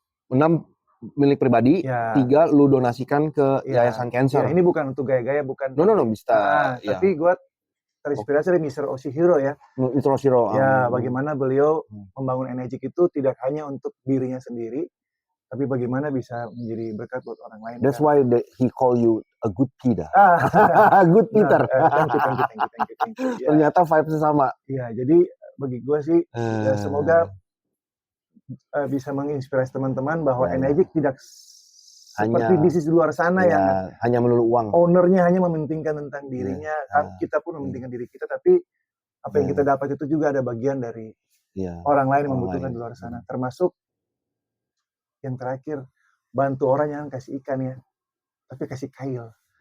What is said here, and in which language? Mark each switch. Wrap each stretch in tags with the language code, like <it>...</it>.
<id>6 milik pribadi, 3 lu donasikan ke Yayasan Cancer. Ya, ini bukan untuk gaya-gaya, bukan. No, bisa. Tapi gue terinspirasi dari Mr. Oshihiro ya. Mr. Oshihiro. Ya, bagaimana beliau membangun Enagic itu tidak hanya untuk dirinya sendiri, tapi bagaimana bisa menjadi berkat buat orang lain.</id> <en>That's why he call you a good Peter. Good Peter. Thank you.</en> <id>Ternyata vibes sama. Iya, jadi bagi gue sih ya semoga bisa menginspirasi teman-teman bahwa Enagic tidak seperti bisnis di luar sana yang hanya melulu uang. Ownernya hanya mementingkan tentang dirinya, kita pun mementingkan diri kita, tapi apa yang kita dapat itu juga ada bagian dari orang lain yang membutuhkan di luar sana, termasuk yang terakhir, bantu orang yang kasih ikan ya, tapi kasih kail.</id>